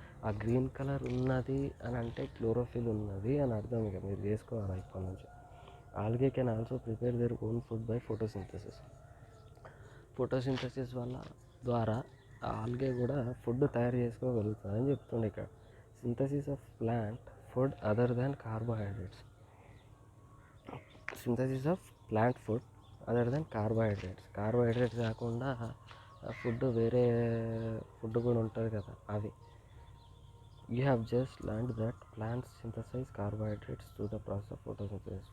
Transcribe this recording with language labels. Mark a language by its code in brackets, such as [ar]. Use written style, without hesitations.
[te] ఆ green colour ఉన్నది అని అంటే క్లోరోఫిల్ ఉన్నది అని అర్థం. ఇక మీరు చేసుకోవాలి ఇప్పటి నుంచి. [en] Algae can also prepare their own food by photosynthesis. [te] Photosynthesis ద్వారా ఆల్గే కూడా ఫుడ్ తయారు చేసుకోగలుగుతుంది అని చెప్తుండే ఇక్కడ. [en] Synthesis of plant food other than carbohydrates. Synthesis of plant food other than carbohydrates. [te] Carbohydrates కాకుండా ఫుడ్ వేరే ఫుడ్ కూడా ఉంటుంది కదా అవి. [en] You have just learned that plants synthesize carbohydrates through the process of photosynthesis.